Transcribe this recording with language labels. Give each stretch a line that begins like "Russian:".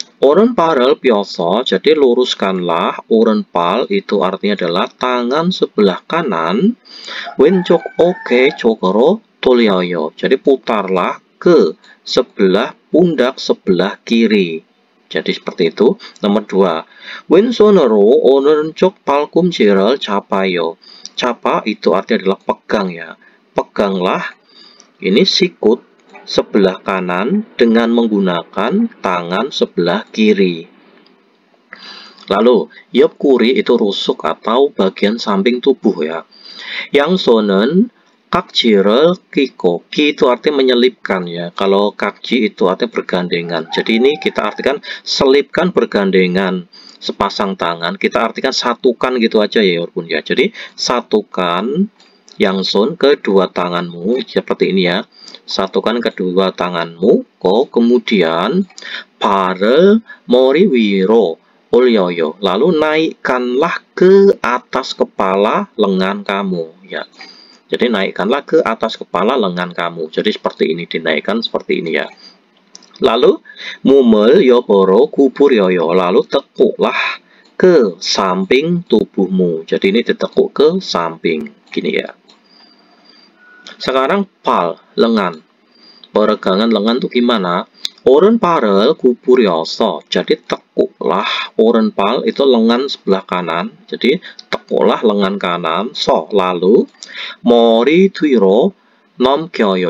Korean: 오른발을 펴서,
Indonesian: jadi luruskanlah. 오른발 itu artinya adalah tangan sebelah kanan.
Korean: 왼쪽 어깨 쪽으로 돌려요.
Indonesian: jadi putarlah ke sebelah pundak sebelah kiri. jadi seperti itu. Nomor 2.
Korean: 왼손으로 오른쪽 팔꿈치를 잡아요.
Indonesian: 잡아 itu artinya adalah pegang ya. Peganglah ini sikut sebelah kanan dengan menggunakan tangan sebelah kiri. Lalu, 옆구리 itu rusuk atau bagian samping tubuh ya.
Korean: 양손은 각지를 끼고,
Indonesian: 끼 itu artinya menyelipkan ya. Kalau kakji itu artinya bergandengan. Jadi ini kita artikan selipkan bergandengan sepasang tangan. Kita artikan satukan gitu aja ya Yorpun ya. Jadi satukan
Korean: 양손
Indonesian: kedua tanganmu seperti ini ya. Satukan kedua tanganmu. Kemudian
Korean: 발을 머리 위로 올려요.
Indonesian: Lalu naikkanlah ke atas kepala lengan kamu ya. Jadi naikkanlah ke atas kepala lengan kamu. Jadi seperti ini, dinaikkan seperti ini ya. Lalu
Korean: 몸을 옆으로 구부려요.
Indonesian: Lalu tekuklah ke samping tubuhmu. Jadi ini ditekuk ke samping gini ya. Sekarang pal, lengan. Peregangan lengan itu gimana?
Korean: 오른팔을 구부려서.
Indonesian: jadi tekuklah. 오른팔 itu lengan sebelah kanan. Jadi tekuklah lengan kanan. lalu
Korean: 머리 뒤로 넘겨요.